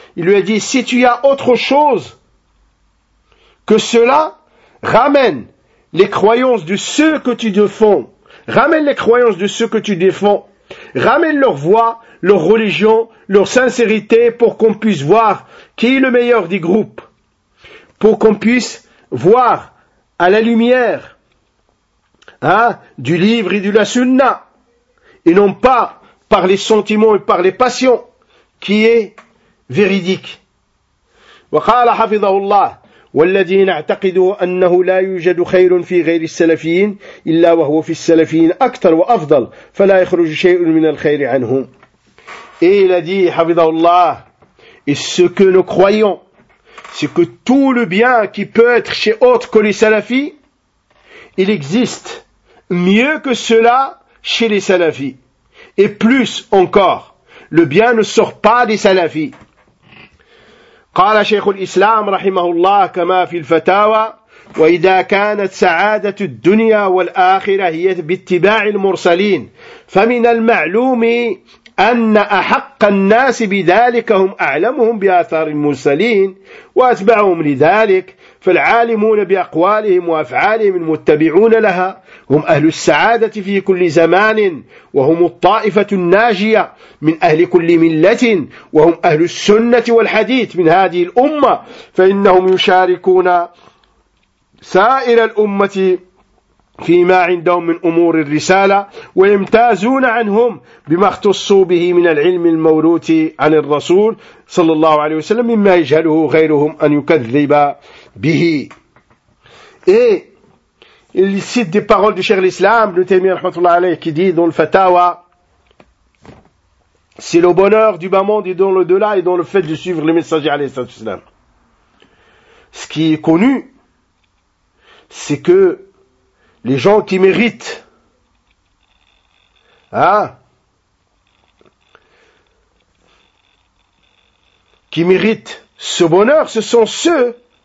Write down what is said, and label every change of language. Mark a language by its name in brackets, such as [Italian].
[French] Il lui a dit, si tu as autre chose que cela, ramène les croyances de ceux que tu défends, ramène les croyances de ceux que tu défends, ramène leur voix, leur religion, leur sincérité, pour qu'on puisse voir qui est le meilleur des groupes, pour qu'on puisse voir à la lumière du livre et de la sunna, et non pas par les sentiments et par les passions, qui est véridique. [Arabic] Wa qala hafidhahu Allah, والذي نعتقد أنه لا يوجد خير في غير السلفيين إلا وهو في السلفيين أكثر وأفضل فلا يخرج شيء من الخير عنهم. [French] Et il a dit, Hafidhahullah, et ce que nous croyons, c'est que tout le bien qui peut être chez autre que les salafis, il existe mieux que cela chez les salafis. Et plus encore, le bien ne sort pas des salafis. [Arabic] قال شيخ الإسلام رحمه الله كما في الفتاوى وإذا كانت سعادة الدنيا والآخرة هي باتباع المرسلين فمن المعلوم أن أحق الناس بذلك هم أعلمهم بآثار المرسلين وأتبعهم لذلك فالعالمون بأقوالهم وأفعالهم المتبعون لها هم أهل السعادة في كل زمان وهم الطائفة الناجية من أهل كل ملة وهم أهل السنة والحديث من هذه الأمة فإنهم يشاركون سائر الأمة فيما عندهم من أمور الرسالة ويمتازون عنهم بما اختصوا به من العلم الموروث عن الرسول صلى الله عليه وسلم مما يجهله غيرهم أن يكذب به. [French] Il cite des paroles du Cheikh l'Islam, le Taimiyya rahmatullah alayhi, qui dit dans le fatwa, c'est le bonheur du bas monde et dans l'au-delà et dans le fait de suivre les messagers alayhi salatu wasalam. Ce qui est connu, c'est que les gens qui méritent, qui méritent ce bonheur, ce sont ceux